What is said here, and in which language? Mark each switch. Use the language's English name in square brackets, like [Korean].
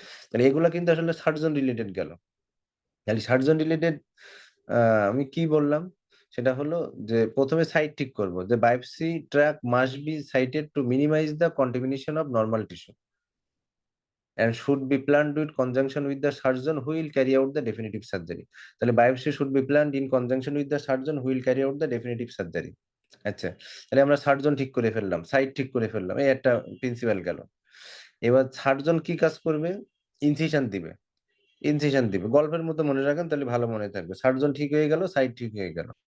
[Bangla] তাহলে এগুলা কিন্তু আসলে সার্জন রিলেটেড গেল। তাহলে সার্জন রিলেটেড আমি কি বললাম, সেটা হলো যে প্রথমে সাইট ঠিক করব যে [English] Biopsy track must be sited to minimize the contamination of normal tissue and should be planned with conjunction with the surgeon who will carry out the definitive surgery. তাহলে biopsy should be planned in conjunction with the surgeon who will carry out the definitive surgery. [Bangla] আচ্ছা, তাহলে আমরা surgeon ঠিক করে ফেললাম, site ঠিক করে ফেললাম, এই একটা প্রিন্সিপাল গেল। এবার সার্জন কি কাজ করবে? ইনসিশন দিবে, ইনসিশন দিবে। গল্পের মতো মনে রাখেন, তাহলে ভালো মনে থাকবে। সার্জন ঠিক হয়ে গেল, সাইট ঠিক হয়ে গেল।